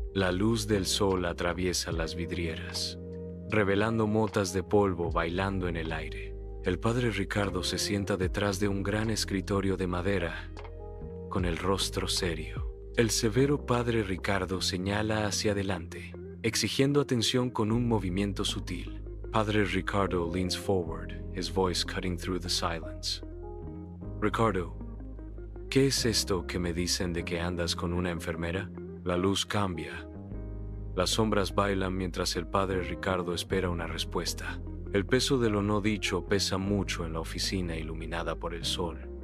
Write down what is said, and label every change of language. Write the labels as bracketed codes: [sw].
[es] La luz del sol atraviesa las vidrieras, revelando motas de polvo bailando en el aire. El padre Ricardo se sienta detrás de un gran escritorio de madera, con el rostro serio. El severo padre Ricardo señala hacia adelante, exigiendo atención con un movimiento sutil. [en] Padre Ricardo leans forward, his voice cutting through the silence. [es] Ricardo, ¿qué es esto que me dicen de que andas con una enfermera? La luz cambia. Las sombras bailan mientras el padre Ricardo espera una respuesta. El peso de lo no dicho pesa mucho en la oficina iluminada por el sol.